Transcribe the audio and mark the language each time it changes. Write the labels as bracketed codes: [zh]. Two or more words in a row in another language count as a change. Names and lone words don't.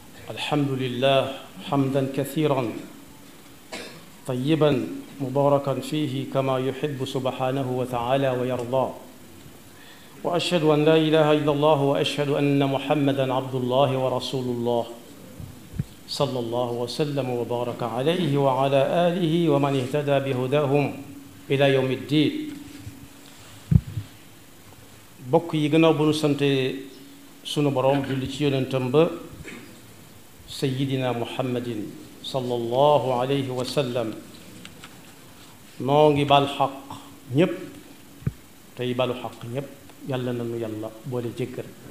[ar] الحمد لله حمدا كثيرا طيبا مباركا فيه كما يحب سبحانه وتعالى ويرضى وأشهد أن لا إله إلا الله وأشهد أن محمدا عبد الله ورسول الله صلى الله وسلم وبارك عليه وعلى آله ومن اهتدى بهداهم إلى يوم الدين [wo] bokk yi gannaaw bu nu sante sunu boroom julli ci yonentam ba sayyidina muhammadin [ar] صلى الله عليه وسلم [wo] noo ngi bal xaq ñépp tey balu xaq ñépp yàlla nanu yàlla boole jéggal